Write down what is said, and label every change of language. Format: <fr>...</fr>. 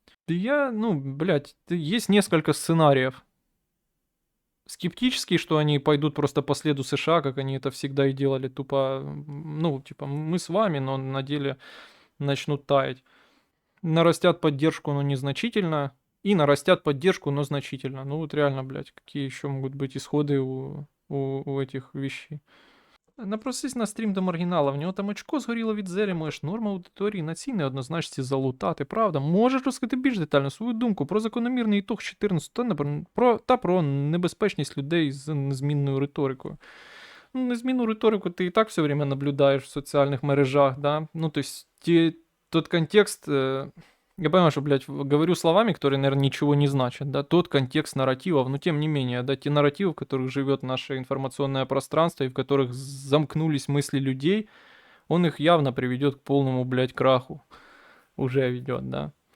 <ru>Да я, ну, блядь, есть несколько сценариев. Скептический, что они пойдут просто по следу США, как они это всегда и делали, тупо, ну, типа, мы с вами, но на деле начнут таять. Нарастят поддержку, но незначительно, и нарастят поддержку, но значительно. Ну, вот реально, блядь, какие еще могут быть исходы у этих вещей.</ru> <uk>Напросись на стрім до маргінала, в нього там очко згоріло від зелі, можеш норма аудиторії на цій неоднозначці залутати, правда? Можеш розкрити більш детально свою думку про закономірний ітог 14 та про небезпечність людей з незмінною риторикою. Ну, незмінну риторику ти і так</uk> <ru>все время</ru> <uk>наблюдаєш в соціальних мережах, да?</uk> <ru>Ну, то есть, тот контекст... Я понимаю, что, блядь, говорю словами, которые, наверное, ничего не значат, да, тот контекст нарративов, но тем не менее, да, те нарративы, в которых живет наше информационное пространство и в которых замкнулись мысли людей, он их явно приведет к полному, блядь, краху. Уже ведет, да.</ru>